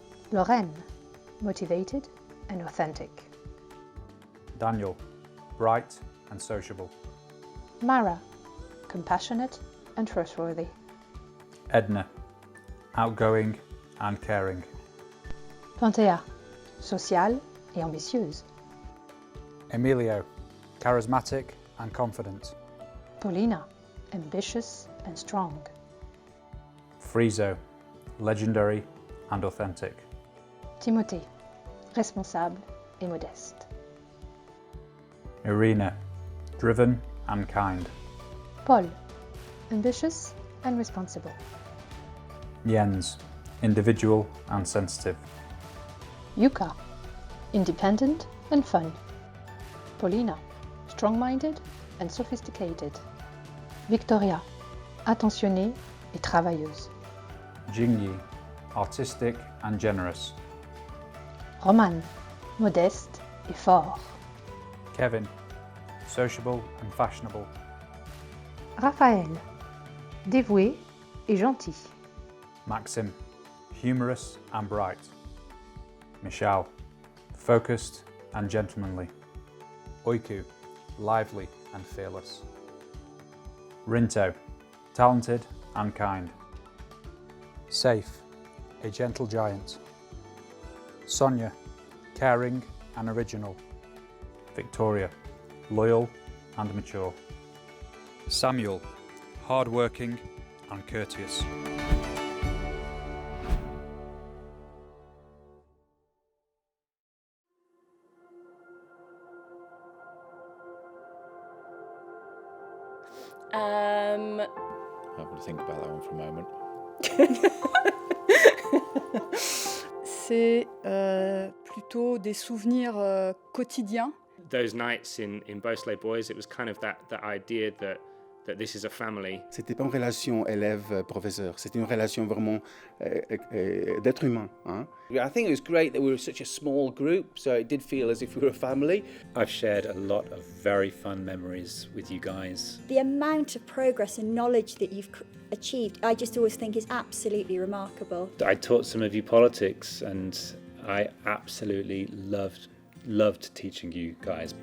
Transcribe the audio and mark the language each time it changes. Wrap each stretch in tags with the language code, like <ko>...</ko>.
<en>Lorraine, motivated and authentic. Daniel, bright and sociable. Mara, compassionate and trustworthy. Edna, outgoing and caring.</en> <fr>Panthea, sociale et ambitieuse.</fr> <en>Emilio, charismatic and confident. Paulina, ambitious and strong. Friso, legendary and authentic.</en> <fr>Timothée, responsable et modeste.</fr> <en>Irina, driven and kind. Paul, ambitious and responsible. Jens, individual and sensitive. Yuka, independent and fun. Paulina, strong-minded and sophisticated.</en> <fr>Victoria, attentionnée et travailleuse.</fr> <en>Jingyi, artistic and generous.</en> <fr>Roman, modeste et fort.</fr> <en>Kevin, sociable and fashionable.</en> <fr>Raphaël, dévoué et gentil.</fr> <en>Maxim, humorous and bright. Michal, focused and gentlemanly. Oiku, lively and fearless. Rinto, talented and kind. Safe, a gentle giant. Sonia, caring and original. Victoria, loyal and mature. Samuel, hard-working and courteous. I'm going to think about that one for a moment.</en> <fr>C'est plutôt des souvenirs quotidiens.</fr> <en>Those nights in Beau, Soleil, Boys, it was kind of that idea that this is a family.</en> <fr>C'était pas une relation élève-professeur, c'était une relation vraiment d'être humain. Hein?</fr> <en>I think it was great that we were such a small group, so it did feel as if we were a family. I've shared a lot of very fun memories with you guys. The amount of progress and knowledge that you've achieved, I just always think is absolutely remarkable. I taught some of you politics and I absolutely loved teaching you guys.</en>